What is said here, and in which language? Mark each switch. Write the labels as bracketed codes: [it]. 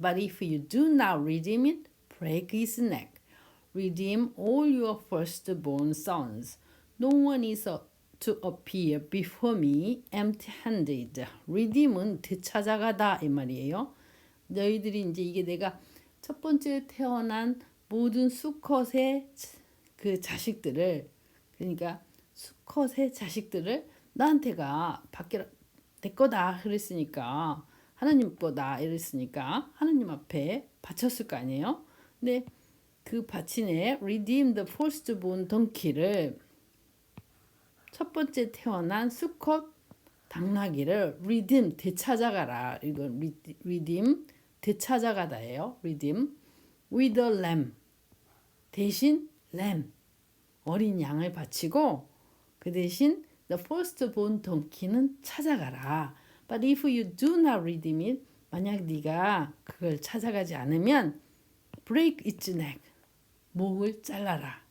[en] But if you do not redeem it, break his neck. Redeem all your firstborn sons. No one is to appear before me empty-handed. [ko] redeem은 되찾아가다 이 말이에요. 너희들이 이제 이게 내가 첫 번째 태어난 모든 수컷의 그 자식들을 그러니까 수컷의 자식들을 나한테가 밖에 내 거다 그랬으니까 하나님 거다 이랬으니까 하나님 앞에 바쳤을 거 아니에요. 근데 그 바치네 [en] redeem the firstborn donkey [ko] 를 첫 번째 태어난 수컷 당나귀를 redeem 되찾아가라. 이건 redeem 되찾아가다예요. [en] redeem with a lamb [ko] 대신 lamb 어린 양을 바치고 그 대신 [en] the firstborn donkey [ko] 는 찾아가라. [en] But if you do not redeem it, [ko] 만약 네가 그걸 찾아가지 않으면 [en] break its neck, [ko] 목을 잘라라.